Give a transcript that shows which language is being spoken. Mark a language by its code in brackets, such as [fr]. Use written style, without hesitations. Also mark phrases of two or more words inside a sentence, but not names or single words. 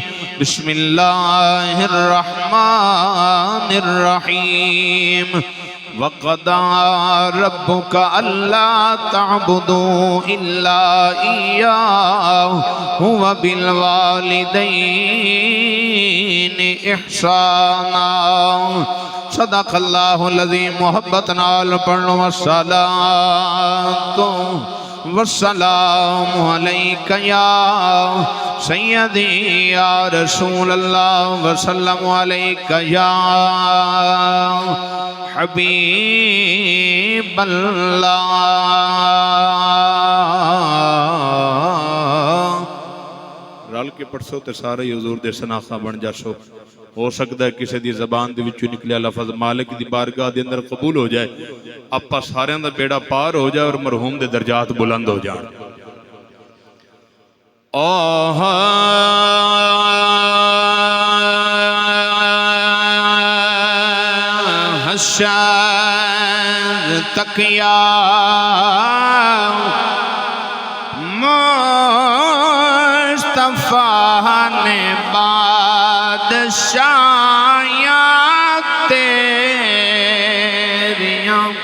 [ar] بسم الله الرحمن الرحيم. وَقَضَى رَبُّكَ أَلَّا تَعْبُدُوا إِلَّا إِيَّاهُ وَبِالْوَالِدَيْنِ إِحْسَانًا. صدق اللہ العظیم. [pa] محبت نال پڑھو [ar] الصلاۃ والسلام علیک یا سیدی یا رسول اللہ وسلم علیک یا حبیب اللہ. [pa] رل کے پڑھسو تے سارے حضور دے شناخت بن جاسو. ہو سکتا ہے کسی دی زبان دے وچوں نکلیا لفظ مالک دی بارگاہ دے اندر قبول ہو جائے, اپا ساریاں دا بیڑا پار ہو جائے اور مرحوم دے درجات بلند ہو جائیں. حشر تک یا مصطفیٰ نے بادشاہیاں تیریاں.